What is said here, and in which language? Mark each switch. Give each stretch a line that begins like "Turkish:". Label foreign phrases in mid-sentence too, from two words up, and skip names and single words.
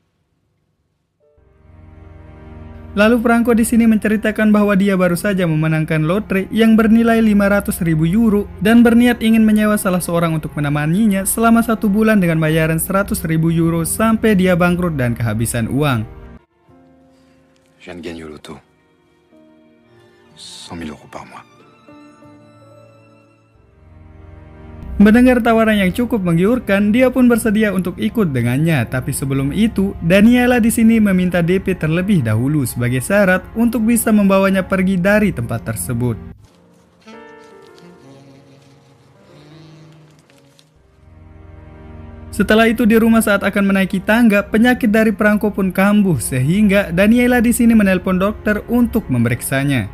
Indonesian: Lalu Franco di sini menceritakan bahwa dia baru saja memenangkan lotre yang bernilai 500.000 euro dan berniat ingin menyewa salah seorang untuk menemaninya selama 1 bulan dengan bayaran 100.000 euro sampai dia bangkrut dan kehabisan uang.
French: Je viens de gagner au loto. 100 000 euros par mois.
Indonesian: Mendengar tawaran yang cukup menggiurkan, dia pun bersedia untuk ikut dengannya. Tapi sebelum itu, Daniela di sini meminta DP terlebih dahulu sebagai syarat untuk bisa membawanya pergi dari tempat tersebut. Setelah itu di rumah saat akan menaiki tangga, penyakit dari Franco pun kambuh sehingga Daniela di sini menelpon dokter untuk memeriksanya.